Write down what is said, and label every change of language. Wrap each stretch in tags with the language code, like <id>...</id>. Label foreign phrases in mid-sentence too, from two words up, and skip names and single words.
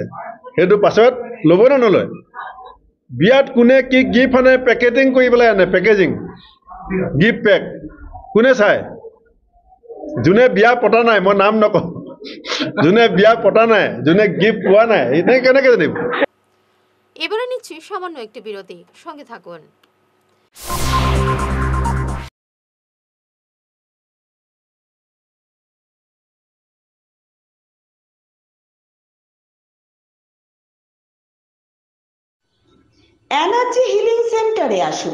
<as>সেইটো পাছত ল'ব নে নলয়? বিয়াত কোনে কি গিফ্ট আনে পেকেজিং কৰি পেলাই আনে,</as> <en>packaging gift pack</en> <as>কোনে চায়? যোনে বিয়া পতা নাই, মই নাম নকওঁ, যোনে বিয়া পতা নাই, যোনে গিফ্ট পোৱা নাই, এনেই কেনেকৈ জানিব?</as> <bn>এবারে নিচ্ছি সামান্য একটি বিরতি, সঙ্গে থাকুন। এনার্জি হিলিং সেন্টারে আসুন।</bn>